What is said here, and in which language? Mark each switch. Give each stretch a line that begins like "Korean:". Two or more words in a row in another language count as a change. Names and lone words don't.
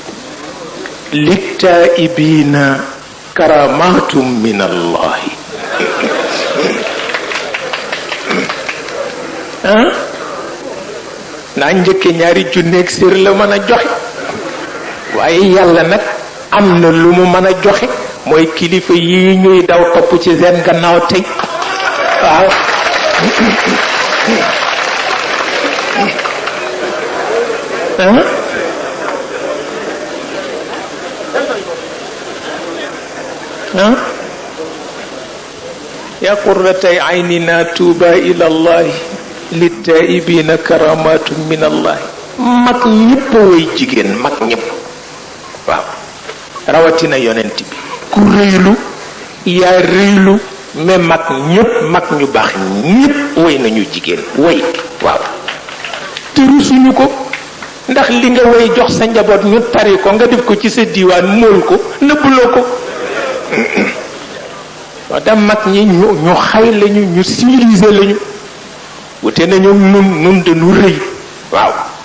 Arabic: للتائبين كرامة من الله
Wolof: naa njëkke ñaari junneeg sér la mën a joxe waaye yàlla nag am na lu mu mën a joxe mooy kilifa yi ñuy daw topp ci seen gannaaw tey waaw
Arabic: يا قرة عيننا توبى إلى الله للتائبين كرامات من الله
Wolof: mag ñëpp way jigéen mag ñëpp waaw rawatina yonent bi ku rëylu yaa rëylu mais mag ñëpp mag ñu baax ñëpp way nañu jigéen way waaw te rusuñu ko ndax li nga way jox sa njaboot ñu tari ko nga def ko ci sa diiwaan mool ko nëbbuloo ko wax da mag ñi ñu xay lañu ñu civilisé lañu wute nañu nun dañu rëy waaw